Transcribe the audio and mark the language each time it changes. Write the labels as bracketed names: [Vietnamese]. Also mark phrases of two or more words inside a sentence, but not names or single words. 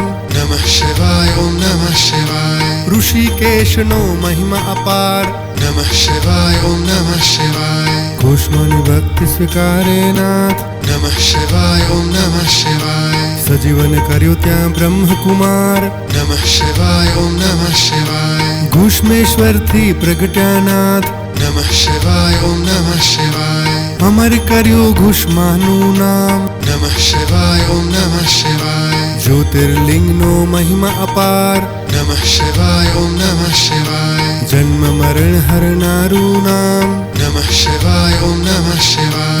[Sanskrit] नमः शिवाय ओम नमः शिवाय. [Gujarati] ઋષિકેશનો મહિમા અપાર. [Sanskrit] नमः शिवाय ओम नमः शिवाय. [Gujarati] કુષ્મની ભક્તિ સ્વીકારે નાથ. [Sanskrit] नमः शिवाय ओम नमः शिवाय. [Gujarati] સજીવન કર્યું ત્યાં બ્રહ્મકુમાર. [Sanskrit] नमः शिवाय ओम नमः शिवाय. [Gujarati] ઘુષ્મેશ્વરથી પ્રગટ્યાનાથ. [Sanskrit] नमः शिवाय ओम नमः शिवाय. [Gujarati] અમર કર્યું ઘુષ્માનું નામ. [Sanskrit] नमः शिवाय ओम नमः शिवाय. [Gujarati] જ્યોતિર્લિંગનો મહિમા અપાર. [Sanskrit] नमः शिवाय ओम नमः शिवाय. [Gujarati] જન્મ મરણ હરનારું નામ. [Sanskrit] नमः शिवाय ओम नमः शिवाय.